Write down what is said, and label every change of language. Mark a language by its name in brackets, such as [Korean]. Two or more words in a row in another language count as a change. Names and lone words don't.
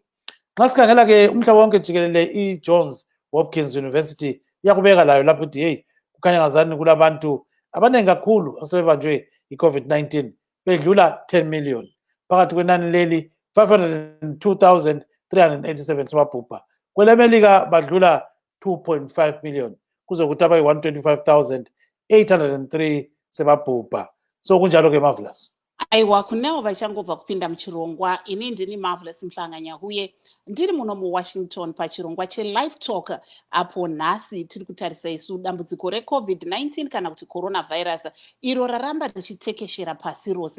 [North Ndebele] Xa sikhangela ke umhlaba wonke jikelele i-Johns Hopkins University yakubeka layo lapho ukuthi hey kukhanya ngazani kulabantu abaningi kakhulu asebebanjwe i-COVID-19 bedlula 10 million. Phakathi kwenani leli 502,387 sebabhubha. Kwele Melika badlula 2.5 million. Kuzokuthi abayi 125,803 sebabhubha. So kunjalo ke Marvelous. [Shona] Aiwa kunavo vachangobva kupinda muchirongwa. Ini ndini Marvelous Mhlanganyahuye ndiri muno muWashington pachirongwa cheLiveTalk, apo nhasi tiri kutarisa isu dambudziko reCovid-19 kana kuti coronavirus iro raramba richitekeshera pasi rose.